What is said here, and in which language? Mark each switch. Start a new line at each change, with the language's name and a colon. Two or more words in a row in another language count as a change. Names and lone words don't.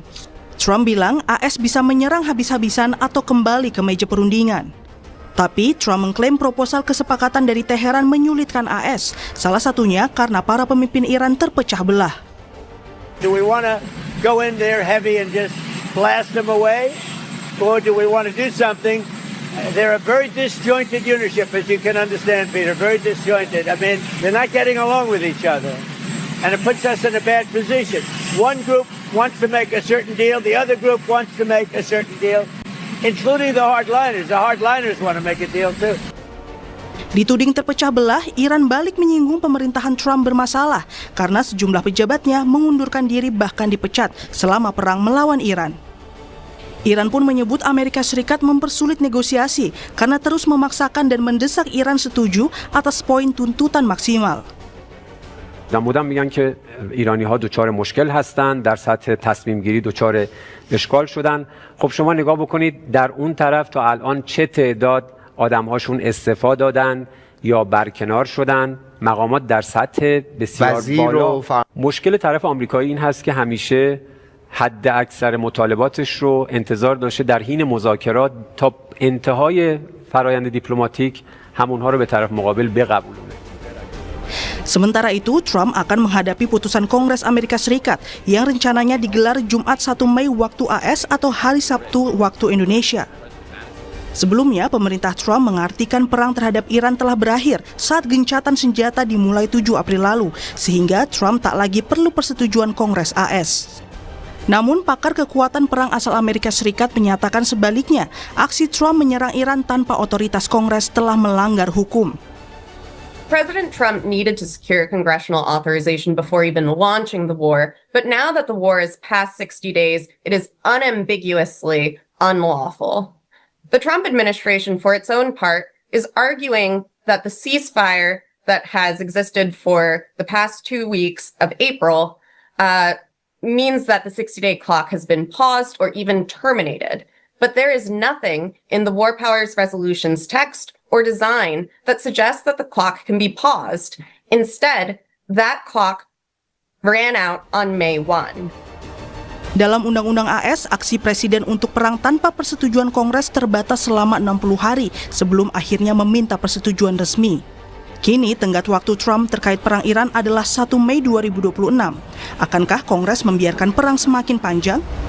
Indonesian: Trump bilang AS bisa menyerang habis-habisan atau kembali ke meja perundingan. Tapi Trump mengklaim proposal kesepakatan dari Teheran menyulitkan AS, salah satunya karena para pemimpin Iran terpecah belah.
English: Do we want to go in there heavy and just blast them away? Or do we want to do something? They're a very disjointed unitship, as you can understand, Peter, very disjointed. I mean, they're not getting along with each other. And it puts us in a bad position. One group wants to make a certain deal, the other group wants to make a certain deal, including the hardliners. The hardliners want to make a deal too.
Indonesian: Dituding terpecah belah, Iran balik menyinggung pemerintahan Trump bermasalah karena sejumlah pejabatnya mengundurkan diri bahkan dipecat selama perang melawan Iran. Iran pun menyebut Amerika Serikat mempersulit negosiasi karena terus memaksakan dan mendesak Iran setuju atas poin tuntutan maksimal.
Persian: مدام میگن که ایرانی‌ها دچار مشکل هستند، در سطح تصمیم گیری دچار اشکال شدن. خب شما نگاه بکنید در اون طرف تا الان چه تعداد آدم‌هاشون استعفا دادن یا برکنار شدن، مقامات در سطح بسیار بالا. مشکل طرف آمریکایی این هست که همیشه حد اکثر مطالباتش رو انتظار داشته در حین مذاکرات تا انتهای فرایند دیپلماتیک همونها رو به طرف مقابل بقبولونه.
Indonesian: Sementara itu, Trump akan menghadapi putusan Kongres Amerika Serikat yang rencananya digelar Jumat 1 Mei waktu AS atau hari Sabtu waktu Indonesia. Sebelumnya, pemerintah Trump mengartikan perang terhadap Iran telah berakhir saat gencatan senjata dimulai 7 April lalu, sehingga Trump tak lagi perlu persetujuan Kongres AS. Namun, pakar kekuatan perang asal Amerika Serikat menyatakan sebaliknya, aksi Trump menyerang Iran tanpa otoritas Kongres telah melanggar hukum.
English: President Trump needed to secure congressional authorization before even launching the war, but now that the war is past 60 days, it is unambiguously unlawful. The Trump administration, for its own part, is arguing that the ceasefire that has existed for the past 2 weeks of April means that the 60-day clock has been paused or even terminated. But there is nothing in the War Powers Resolution's text or design that suggests that the clock can be paused. Instead, that clock ran out on May 1.
Indonesian: Dalam Undang-Undang AS, aksi presiden untuk perang tanpa persetujuan Kongres terbatas selama 60 hari sebelum akhirnya meminta persetujuan resmi. Kini, tenggat waktu Trump terkait perang Iran adalah 1 Mei 2026. Akankah Kongres membiarkan perang semakin panjang?